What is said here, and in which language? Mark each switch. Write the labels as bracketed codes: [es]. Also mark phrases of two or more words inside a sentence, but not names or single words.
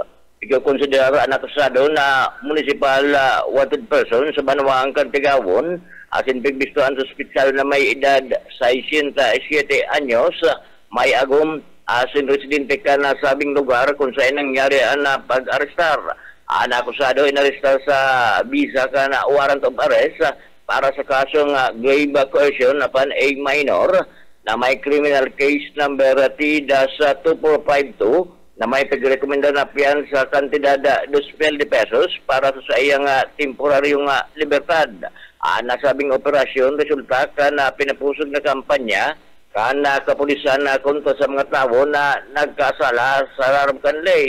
[bik] Ikaw konsidera ang akusado na [en] municipal wanted person [bik] sa Banuang Tigawon asin pigbistuhan sa ospital na may edad 67 anyos, may agom asin residente ka na sabing lugar kung saan nangyari ang pag-arestar. Ang akusado inarestar sa visa ka na [en] warrant of arrest [bik] para sa kasong [en] grave coercion upon a minor [bik] na may [en] criminal case number [bik] T-2452 na may pagrekomenda na piyansa sa kantidad 2,000 pesos para sa iyang temporaryong libertad. Nasabing operasyon resulta ka na pinapusog na kampanya ka na kapulisan na kontra sa mga tao na nagkasala sa larab kanlay.